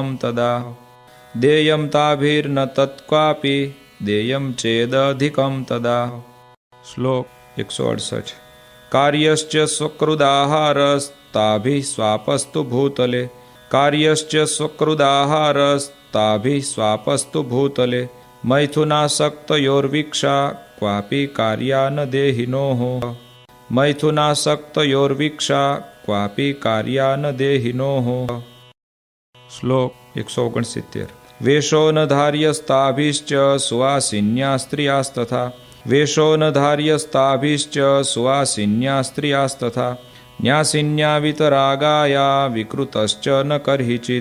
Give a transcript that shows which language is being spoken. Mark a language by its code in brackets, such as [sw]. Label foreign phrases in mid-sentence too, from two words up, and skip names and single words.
[sa] तदा देयं ताभिर्न तत्क्वापि देयं चेदधिकं तदा श्लोक 168 कार्यश्च स्वकृदाहारस्ताभिः स्वापस्तु भूतले कार्यश्च स्वकृदाहारस्ताभिः स्वापस्तु भूतले मैथुनासक्तयोर्वीक्षा क्वापि कार्या न देहिनोः मैथुनासक्तयोर्वीक्षा ક્વાપી કાર્યાન દેહિનોઃ. શ્લોક 169. વેશો ન ધાર્યસ્તાભિશ્ચ સુવાસિન્યા સ્ત્રિયાસ્તથા. વેશો ન ધાર્યસ્તાભિશ્ચ સુવાસિન્યા સ્ત્રિયાસ્તથા. ન્યાસિન્યા વિતરાગાયા વિકૃતશ્ચ ન કર્હિચિત.